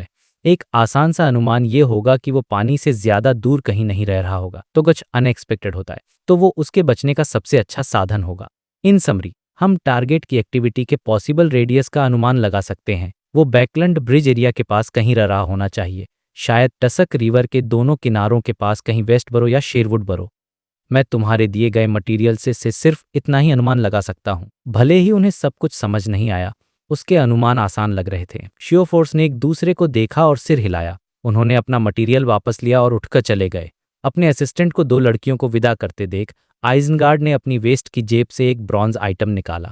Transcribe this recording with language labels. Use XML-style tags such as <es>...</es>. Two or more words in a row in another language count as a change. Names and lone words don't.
<hi>एक आसान सा अनुमान ये होगा कि वो पानी से ज्यादा दूर कहीं नहीं रह रहा होगा, तो कुछ अनएक्सपेक्टेड होता है तो वो उसके बचने का सबसे अच्छा साधन होगा।</hi> <en>in summary,</en> <hi>हम टारगेट की एक्टिविटी के</hi> <en>possible radius</en> <hi>का अनुमान लगा सकते हैं। वो बैकलैंड ब्रिज एरिया के पास कहीं रह रहा होना चाहिए, शायद टसक रिवर के दोनों किनारों के पास कहीं वेस्ट बरो या शेरवुड बरो। मैं तुम्हारे दिए गए मटेरियल से सिर्फ इतना ही अनुमान लगा सकता हूँ। भले ही उन्हें सब कुछ समझ नहीं आया, उसके अनुमान आसान लग रहे थे। शियोफोर्स ने एक दूसरे को देखा और सिर हिलाया। उन्होंने अपना मटेरियल वापस लिया और उठकर चले गए। अपने असिस्टेंट को दो लड़कियों को विदा करते देख आइजनगार्ड ने अपनी वेस्ट की जेब से एक</hi> <en>bronze item</en> <hi>निकाला।</hi>